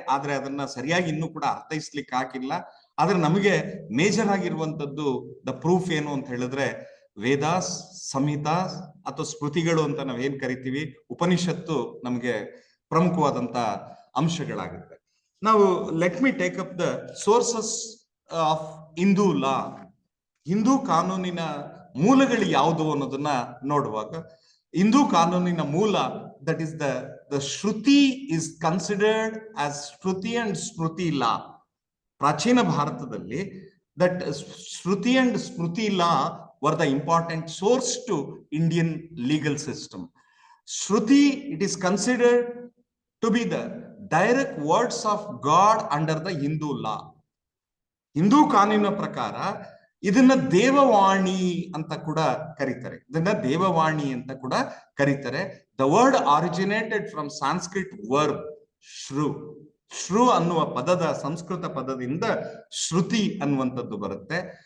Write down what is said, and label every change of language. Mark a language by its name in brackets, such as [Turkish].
[Kannada] ಆದ್ರೆ ಅದನ್ನ ಸರಿಯಾಗಿ ಇನ್ನೂ ಕೂಡ ಅರ್ಥೈಸ್ಲಿಕ್ಕೆ ಹಾಕಿಲ್ಲ. ಆದ್ರೆ ನಮಗೆ ಮೇಜರ್ ಆಗಿರುವಂತದ್ದು ದ ಪ್ರೂಫ್ ಏನು ಅಂತ ಹೇಳಿದ್ರೆ ವೇದಾಸ್, ಸಂಹಿತಾ ಅಥವಾ ಸ್ಮೃತಿಗಳು ಅಂತ ನಾವೇನ್ ಕರಿತೀವಿ, ಉಪನಿಷತ್ತು ನಮಗೆ ಪ್ರಮುಖವಾದಂತ ಅಂಶಗಳಾಗುತ್ತೆ. ನಾವು [English] Let me take up the sources of Hindu law. [Kannada] ಹಿಂದೂ ಕಾನೂನಿನ ಮೂಲಗಳು ಯಾವುದು ಅನ್ನೋದನ್ನ ನೋಡುವಾಗ, ಹಿಂದೂ ಕಾನೂನಿನ ಮೂಲ, [English] that is the Shruti is considered as Shruti and Smruti law. [Kannada] ಪ್ರಾಚೀನ ಭಾರತದಲ್ಲಿ [English] that Shruti and Smruti law were the important source to Indian legal system. Shruti, it is considered to be the direct words of God under the Hindu law. [Kannada] Hindu ಕಾನೂನಿನ ಪ್ರಕಾರ ಇದನ್ನ ದೇವವಾಣಿ ಅಂತ ಕೂಡ ಕರೀತಾರೆ. ಇದನ್ನ ದೇವವಾಣಿ ಅಂತ ಕೂಡ ಕರೀತಾರೆ. [English] The word originated from Sanskrit verb ಶ್ರು. [Kannada] ಶ್ರು ಅನ್ನುವ ಪದದ ಸಂಸ್ಕೃತ ಪದದಿಂದ ಶ್ರುತಿ ಅನ್ನುವಂಥದ್ದು ಬರುತ್ತೆ.